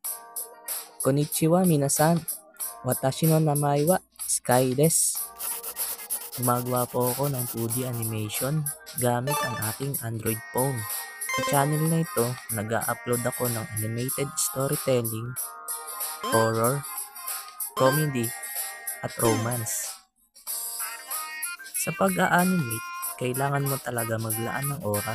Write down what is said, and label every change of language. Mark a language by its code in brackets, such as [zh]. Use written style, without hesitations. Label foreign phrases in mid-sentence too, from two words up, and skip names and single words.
[ja] こんにちは皆さん。私の名前はSkyです. [tl] Gumagawa po ako ng 2D animation gamit ang aking Android phone. Sa channel na ito, nag-a-upload ako ng [en] animated storytelling, horror, comedy, [tl] at romance. Sa pag-a-animate, kailangan mo talaga maglaan ng oras.